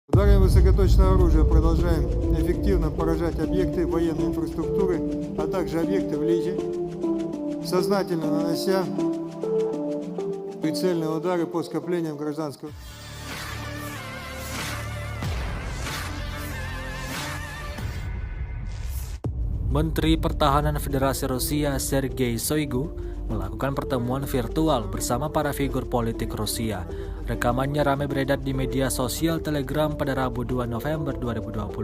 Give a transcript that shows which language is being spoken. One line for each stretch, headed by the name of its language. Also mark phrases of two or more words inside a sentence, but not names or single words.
Russian: Ударами высокоточного оружия продолжаем эффективно поражать объекты военной инфраструктуры, а также объекты в Лизе, сознательно нанося прицельные удары по скоплениям гражданского.
Indonesian: Menteri Pertahanan Federasi Rusia Sergei Shoigu melakukan pertemuan virtual bersama para figur politik Rusia. Rekamannya ramai beredar di media sosial Telegram pada Rabu 2 November 2022.